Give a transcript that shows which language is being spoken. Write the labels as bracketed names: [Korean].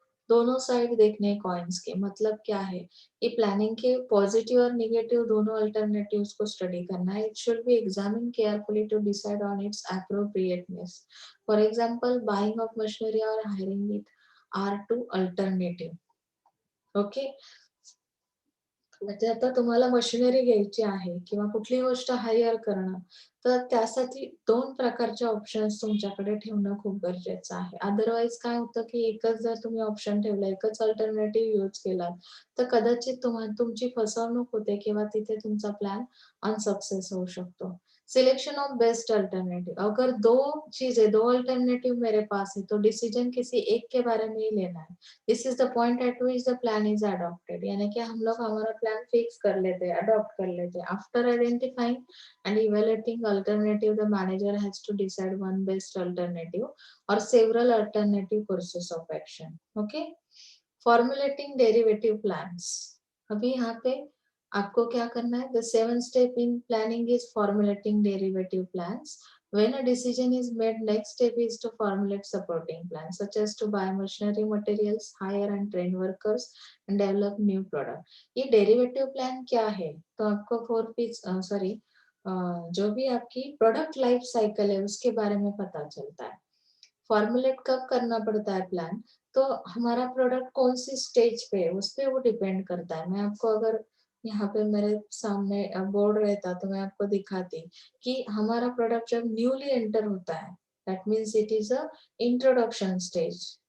[Hindi] दोनों साइड देखने कॉइन्स के, मतलब क्या है कि प्लानिंग के पॉजिटिव और नेगेटिव दोनों अल्टरनेटिव्स को स्टडी करना है। [English] It should be examine carefully to decide on its appropriateness. For example buying of machinery और hiring it are two alternative. [Marathi] Okay, म्हणजे आता तुम्हाला मशिनरी घ्यायची आहे किंवा कुठलीही गोष्ट हायर करणं, तर त्यासाठी 2 प्रकारचे ऑप्शन्स तुमच्याकडे ठेवणं खूप गरजेचं आहे. अदरवाईज काय होतं, की एकच जर तुम्ही ऑप्शन ठेवला, एकच अल्टरनेटिव्ह यूज केलात, तर कदाचित तुमची फसवणूक होते किंवा तिथे तुमचा प्लॅन अनसक्सेस होऊ शकतो. [English] selection of best alternative, [Hindi] अगर 2 चीज़ें 2 अल्टरनेटिव मेरे पास है, तो डिसीजन किसी एक के बारे में ही लेना है। [English] this is the point at which the plan is adopted, [Hindi] यानी कि हम लोग हमारा प्लान फिक्स कर लेते हैं, अडॉप्ट कर लेते हैं। [English] After identifying and evaluating alternative, the manager has to decide one best alternative और several alternative courses of action. Okay, formulating derivative plans. [Hindi] अभी यहाँ पे आपको क्या करना है, [English] The 7th step in planning is formulating derivative plans. When a decision is made, next step is to formulate supporting plans, such as to buy machinery materials, hire and train workers, and develop new product. [Hindi] ये derivative plan क्या है? तो आपको 4 piece sorry जो भी आपकी product life cycle है उसके बारे में पता चलता है। फॉर्मुलेट कब करना पड़ता है प्लान? तो हमारा प्रोडक्ट कौन सी स्टेज पे है उस पे वो डिपेंड करता है। मैं आपको अगर यहाँ पे मेरे सामने बोर्ड रहता तो मैं आपको दिखाती कि हमारा प्रोडक्ट जब न्यूली एंटर होता है, [English] That means it is a introduction stage.